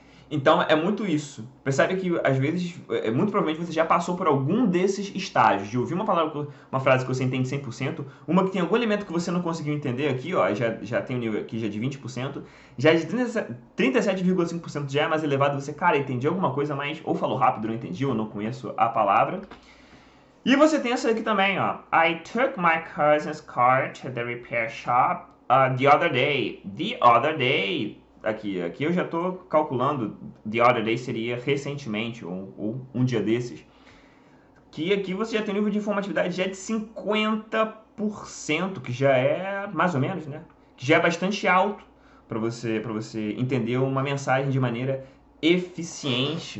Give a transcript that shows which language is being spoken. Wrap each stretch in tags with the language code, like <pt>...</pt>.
<pt>Então, é muito isso. Percebe que, às vezes, muito provavelmente você já passou por algum desses estágios, de ouvir uma frase que você entende 100%, uma que tem algum elemento que você não conseguiu entender aqui, ó, já tem um nível aqui já de 20%, já de 37,5% já é mais elevado, você, cara, entendi alguma coisa, mas ou falou rápido, não entendi, ou não conheço a palavra. E você tem essa aqui também, ó.</pt> <en>I took my cousin's car to the repair shop the other day. The other day...</en> <pt>Aqui eu já estou calculando,</pt> <en>the other day</en> <pt>seria recentemente, ou um dia desses. que aqui você já tem um nível de informatividade já de 50%, que já é mais ou menos, né? Que já é bastante alto para você entender uma mensagem de maneira eficiente.</pt>